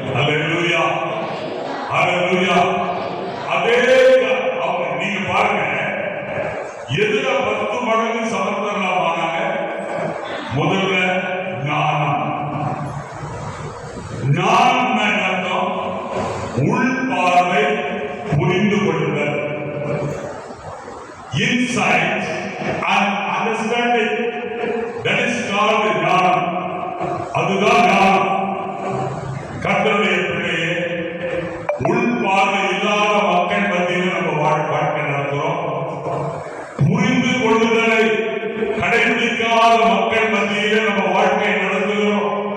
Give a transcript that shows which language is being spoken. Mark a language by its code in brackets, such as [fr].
[ta] அல்லேலூயா, அல்லேலூயா. அதே நீங்க பாருங்க, எதுல 10 மடங்கு சமர்த்தர்களாக? முதல்ல ஞானம். ஞானம் அர்த்தம் உள் பார்வை, புரிந்து கொள்ளுதல். [en] Insight and understanding, that is called ஞானம். [ta] அதுதான் ஞானம். கர்த்தருடைய பிள்ளையே, உள் பார்வை இல்லாத மக்கள் மத்தியில் நம்ம வாழ்க்கை நடத்துறோம். புரிந்து கொள்ளுதலை கடைபிடிக்காத மக்கள் மத்தியிலே நம்ம வாழ்க்கை நடத்துகிறோம்.